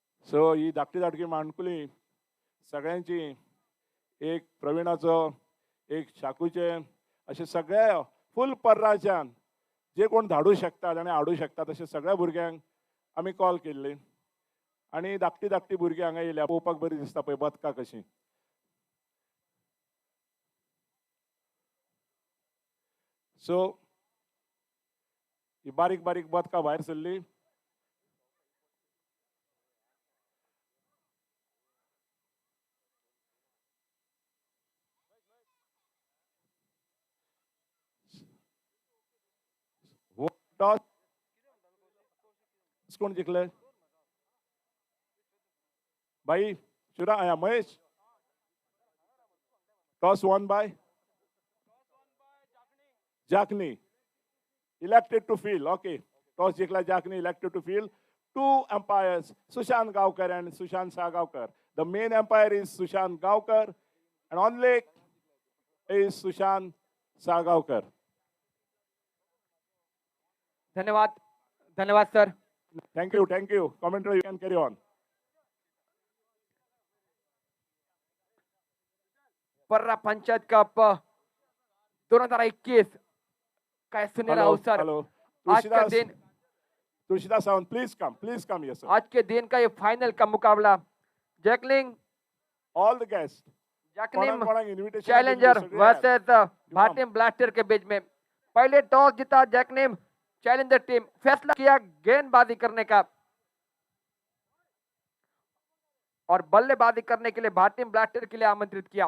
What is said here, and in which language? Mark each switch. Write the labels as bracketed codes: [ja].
[gom] So ही धाकटी धाकटी माणकुली सगळ्यांची, एक प्रवीणाचो, एक शाकूचे, अशे सगळे फूल पर्राच्यान जे कोण धाडू शकतात आनी हाडू शकतात अशे सगळ्या भुरग्यांक आमी कॉल केल्ली. आनी धाकटी धाकटी भुरगीं हांगा येयल्या, पळोवपाक बरी दिसता पळय बदकां कशीं. सो ही बारीक बारीक बदकां भायर सरली. टॉस कोण जिंकले भाई? Shivram, Mahesh. [en] Toss won by Jakhni. Elected to field. Okay. Toss [gom] जिंकला [en] Jakhni, elected to field. Two umpires, Sushant Gaonkar and Sushant Saagaonkar. The main umpire is Sushant Gaonkar and on leg is Sushant Saagaonkar. [gom] धन्यवाद, धन्यवाद sir. [en] Thank you, thank you. Commentary, you can carry on. [hi] पर्रा panchayat cup 2021 का सुनहरा अवसर. आज का दिन, [en] Tulsidas Sawant, please come, yes sir. [hi] आज के दिन का ये फाइनल का मुकाबला जैकलिंग [en] All the guests. [hi] जैकनिम challenger versus भाटिम blaster के बीच में. पहले टॉस जीता जैकनिम चैलेंजर टीम. फैसला किया गेंदबाजी करने का और बल्लेबाजी करने के लिए भाटिम ब्लास्टर के लिए आमंत्रित किया.